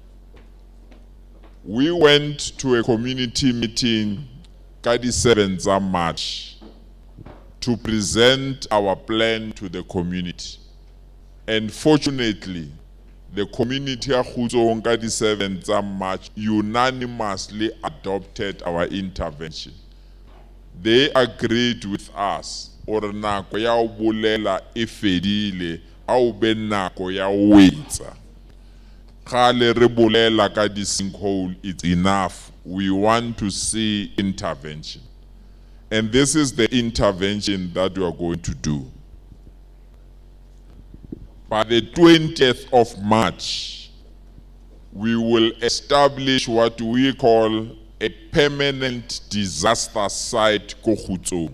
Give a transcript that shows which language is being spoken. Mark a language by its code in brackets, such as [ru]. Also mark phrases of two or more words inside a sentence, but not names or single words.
[en] We went to a community meeting on the 7th of March to present our plan to the community. And fortunately, the community on the 7th of March unanimously adopted our intervention. They agreed with us. [tn] Ore nako ya o bolela e fedile, a o be nako ya o wetsa. Kgale re bolela ka di sinkhole, [en] it's enough. We want to see intervention. And this is the intervention that we are going to do. By the 20th of March, we will establish what we call a permanent disaster site ko Khutsong.